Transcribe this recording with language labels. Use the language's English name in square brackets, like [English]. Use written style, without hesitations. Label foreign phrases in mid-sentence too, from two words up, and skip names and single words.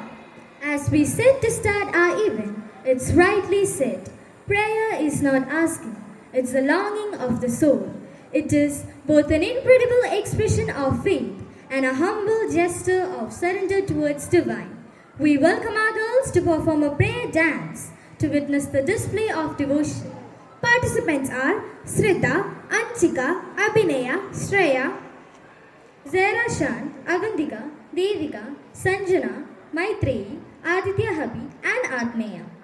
[English] As we sit to start our event, it's rightly said, prayer is not asking, it's the longing of the soul. It is both an incredible expression of faith and a humble gesture of surrender towards divine. We welcome our girls to perform a prayer dance to witness the display of devotion. Participants are Srita, Anchika, Abhinaya, Shreya, Zaira Shan, Avantika, Devika, Sanjana, Maitreyi, Aditya Habi and Agneya.